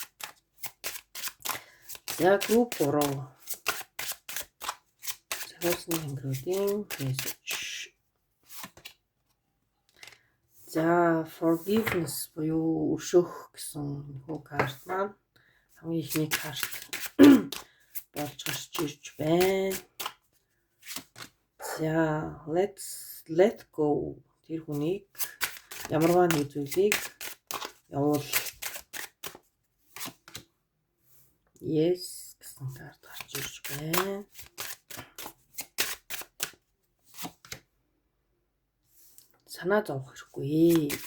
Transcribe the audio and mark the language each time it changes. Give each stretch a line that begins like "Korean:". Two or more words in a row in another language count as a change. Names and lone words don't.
Mongolian: За групп 3 сахиулсан тэнгэрүүдийн мессеж. За forgiveness буюу өршөөх гэсэн хөө карт маань хамгийн ихний карт болж гарч ирж байна. За
English: let's let go
Mongolian: тэр хүнийг ямарваа нэг зүйлийг явуул. Yes гэсэн карт гарч ирж байна. Санаа зовох хэрэггүй.